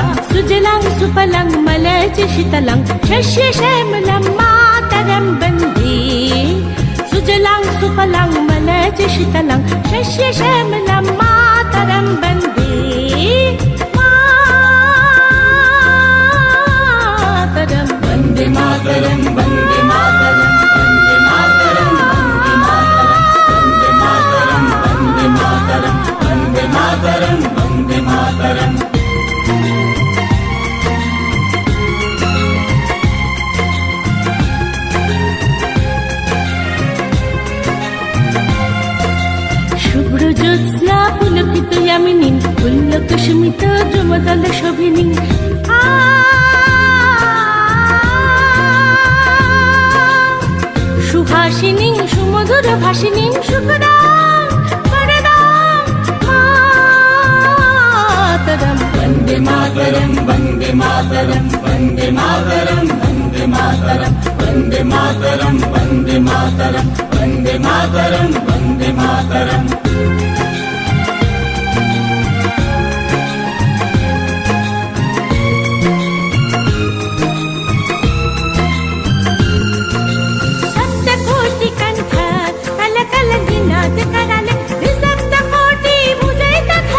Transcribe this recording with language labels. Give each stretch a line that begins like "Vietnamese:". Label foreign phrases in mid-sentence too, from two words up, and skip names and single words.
Sanskrit: सुजलां सुफलां मलयज शीतलां शस्य श्यामलां मातरं वन्दे सुजलां सुफलां मलयज शीतलां शस्य श्यामलां मातरं वन्दे मातरं वंदे मातरम वंदे मातरम वंदे मातरम वंदे मातरम वंदे मातरम वंदे मातरम শুভ্র জ্যোৎস্না পুলকিত ইয়ামিনী পুল্লক সুমিত দ্রুমদল শোভিনী সুহাসিনী সুমধুর ভাসিনী শুভদাং বরদাং মাতরম वंदे मातरम वंदे मातरम वंदे मातरम वंदे मातरम वंदे मातरम वंदे मातरम वंदे मातरम वंदे मातरम
Bangla: সপ্তকোটি কণ্ঠ কল কল নিনাদ করালে সপ্তকোটি ভুজৈ তথা